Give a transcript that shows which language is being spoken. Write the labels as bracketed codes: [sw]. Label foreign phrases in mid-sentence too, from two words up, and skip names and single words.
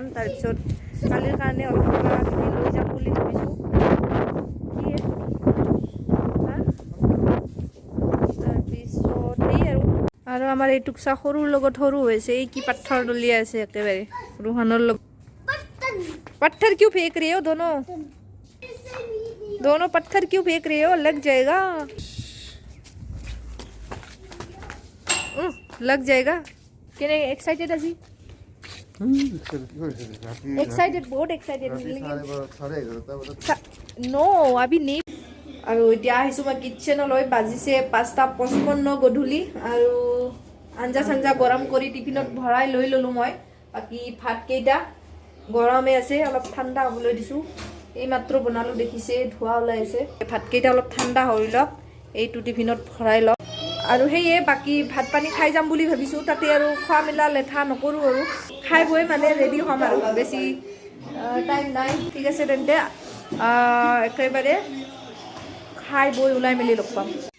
[as] তাৰপিছত কালিৰ কাৰণে অলপ কিবাকিবি লৈ যাম বুলি ভাবিছোঁ। তাৰপিছত এই আৰু আমাৰ এই টুকচা সৰুৰ লগত সৰু হৈছে, এই কি পাথৰ দলিয়াই আছে একেবাৰে ৰুহানৰ লগত। [hi] पत्थर क्यों फेंक रहे हो दोनों पत्थर क्यों फेंक रहे हो, लग जाएगा। लग जाएगा केने एक्साइटेड আজি एक्साइटेड बहुत एक्साइटेड नो अभी नहीं [as] আৰু এতিয়া আহিছোঁ মই কিটচেনলৈ বাজিছে 5:55 গধূলি আৰু আঞ্জা চাঞ্জা গৰম কৰি টিফিনত ভৰাই লৈ ল'লোঁ মই বাকি ভাতকেইটা গৰমে আছে অলপ ঠাণ্ডা হ'বলৈ দিছোঁ এই মাত্ৰ বনালোঁ দেখিছে ধোৱা ওলাই আছে ভাতকেইটা অলপ ঠাণ্ডা হৈ লওক এইটো টিফিনত ভৰাই লওক আৰু সেয়ে বাকি ভাত পানী খাই যাম বুলি ভাবিছোঁ তাতে আৰু খোৱা মেলা লেঠা নকৰোঁ আৰু খাই বৈ মানে ৰেডি হ'ম আৰু বেছি টাইম নাই ঠিক আছে তেন্তে একেবাৰে খাই বৈ ওলাই মেলি লগ পাম